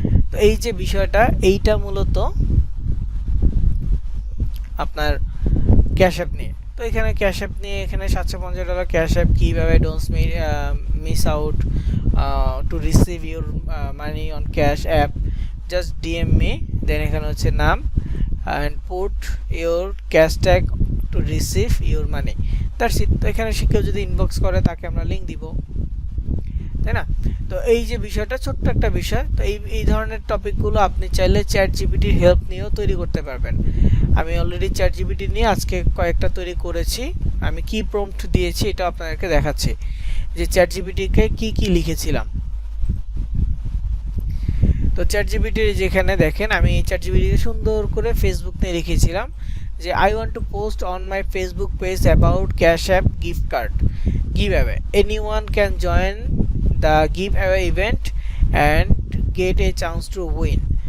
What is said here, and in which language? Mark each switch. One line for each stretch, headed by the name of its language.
Bangla: তো এই যে বিষয়টা, এইটা মূলত আপনার ক্যাশ অ্যাপ নিয়ে। তো এখানে ক্যাশ অ্যাপ নিয়ে এখানে $750 ক্যাশ অ্যাপ, কীভাবে
English: don't miss out to receive your money on Cash App, just DM me, then
Bangla: এখানে হচ্ছে নাম,
English: and put your cash tag to receive your money. That's it.
Bangla: তো এখানে কেউ যদি ইনবক্স করে তাকে আমরা লিঙ্ক দিব, তাই না? তো এই যে বিষয়টা ছোট্ট একটা বিষয়, তো এই ধরনের টপিকগুলো আপনি চাইলে চ্যাট জিপিটির হেল্প নিয়েও তৈরি করতে পারবেন। আমি অলরেডি চ্যাট জিপিটি নিয়ে আজকে কয়েকটা তৈরি করেছি। আমি কি প্রম্পট দিয়েছি এটা আপনাদেরকে দেখাচ্ছি, যে চ্যাট জিপিটিকে কি লিখেছিলাম। তো চ্যাট জিপিটির যেখানে দেখেন আমি চ্যাট জিপিটিকে সুন্দর করে ফেসবুক নিয়ে লিখেছিলাম যে
English: I want to post on my Facebook page about Cash App gift card give away. Anyone can join the giveaway event and get a chance to win.